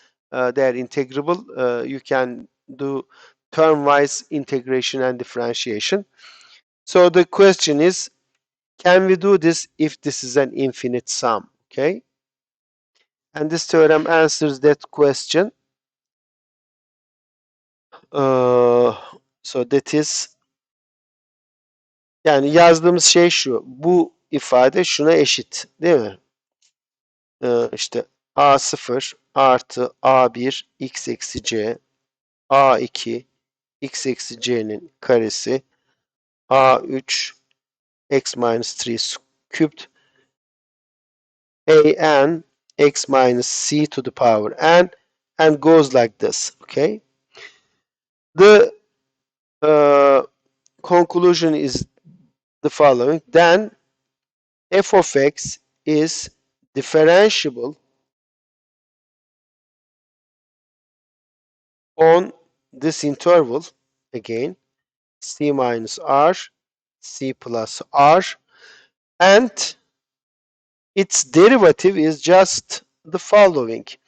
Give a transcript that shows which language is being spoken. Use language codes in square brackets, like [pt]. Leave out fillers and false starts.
[en] They are integrable. You can do term-wise integration and differentiation. So the question is, can we do this if this is an infinite sum? Okay. And this theorem answers that question. So that is, [tr] yani yazdığımız şey şu. Bu ifade şuna eşit, değil mi? İşte A0 artı A1 x eksi c, A2 x eksi c'nin karesi, A3 x minus 3 [en] cubed an x minus c to the power n, and goes like this. Okay. The conclusion is the following. Then f of x is differentiable on this interval, again c minus r, c plus r, and its derivative is just the following.